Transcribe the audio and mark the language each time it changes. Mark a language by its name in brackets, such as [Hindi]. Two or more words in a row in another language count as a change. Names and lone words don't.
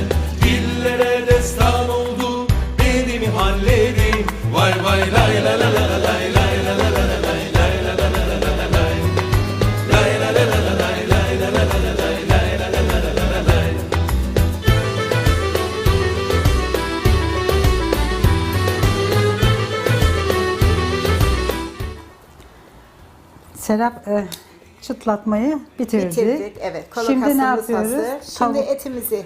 [Turkish] Dillere destan oldu, dedimi halledim, vay vay lay la la la lay lay la la la lay lay la la la la lay lay la la la lay lay la la la lay lay la la la lay. Serap çıtlatmayı bitirdik. Bitirdik, evet. Şimdi ne Kolokasımız yapıyoruz? hazır. Şimdi etimizi,